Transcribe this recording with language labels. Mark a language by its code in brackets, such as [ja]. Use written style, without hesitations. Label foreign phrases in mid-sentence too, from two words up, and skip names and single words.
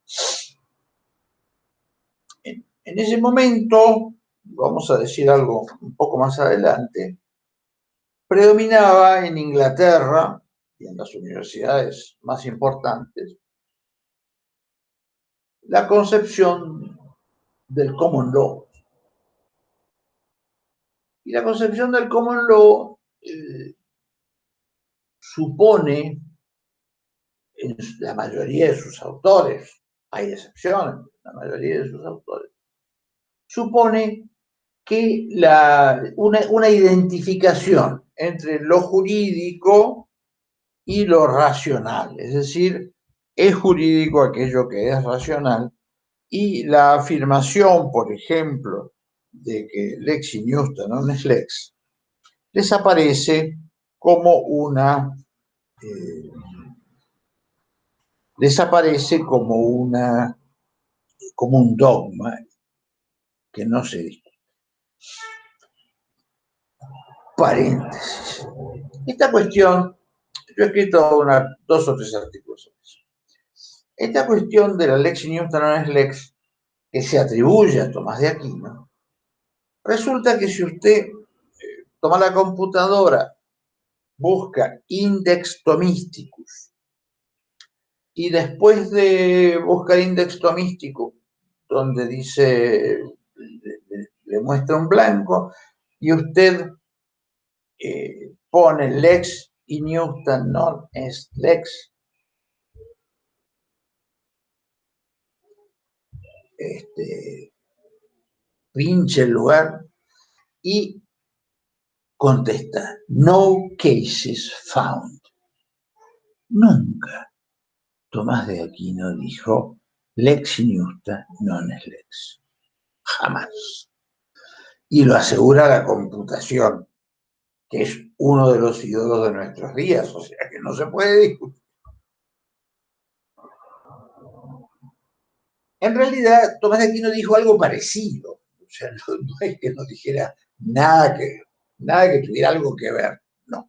[es] En ese momento, vamos a decir algo un poco más adelante, predominaba en Inglaterra y en las universidades más importantes la concepción del [en] common law. [es] Y la concepción del [en] common law [es] supone, en la mayoría de sus autores, hay excepciones, la mayoría de sus autores, supone que una identificación entre lo jurídico y lo racional, es decir, es jurídico aquello que es racional, y la afirmación, por ejemplo, de que [la] lex injusta non es lex, [es] les aparece como como un dogma que no se discute. Paréntesis. Esta cuestión, yo he escrito 2 o 3 artículos sobre eso. Esta cuestión de la [la] lex injusta non es lex, [es] que se atribuye a Tomás de Aquino, resulta que si usted toma la computadora, busca Index Thomisticus, y después de buscar Index Thomisticus, donde dice, le muestra un blanco, y usted [la] pone lex injusta non est lex, [es] pinche el lugar y contesta, [en] no cases found. [es] Nunca Tomás de Aquino dijo [la] lex injusta non est lex. [es] Jamás. Y lo asegura la computación, que es uno de los ídolos de nuestros días, o sea que no se puede discutir. En realidad, Tomás de Aquino dijo algo parecido, o sea, no es que no dijera nada que tuviera algo que ver, no.